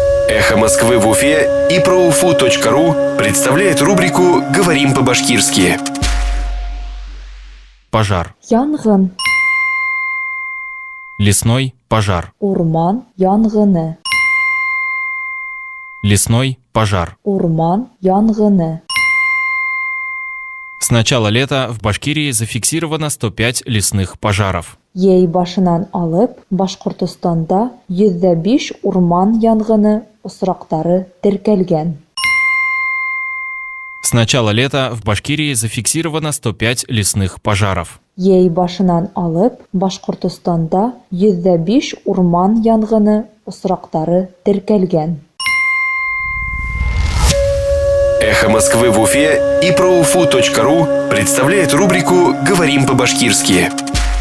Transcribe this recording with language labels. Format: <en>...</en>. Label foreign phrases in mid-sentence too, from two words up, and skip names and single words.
<ru>Эхо Москвы в Уфе и ProUFU.ру представляет рубрику «Говорим по-башкирски». Пожар.</ru> <ba>Янгын,</ba> <ru>Лесной пожар.</ru> <ba>урман янгыны,</ba> <ru>Лесной пожар.</ru> <ba>урман янгыны.</ba> <ru>С начала лета в Башкирии зафиксировано 105 лесных пожаров.</ru> <ba>Ей башынан алып, Башкортостанда 105 урман янгыны осрактары теркәлгән.</ba> <ru>С начала лета в Башкирии зафиксировано 105 лесных пожаров.</ru> <ba>Ей башынан алып, Башкортостанда 105 урман янгыны осрактары теркәлгән.</ba> <ru>Эхо Москвы в Уфе и ProUFU.ру представляет рубрику «Говорим по-башкирски».</ru>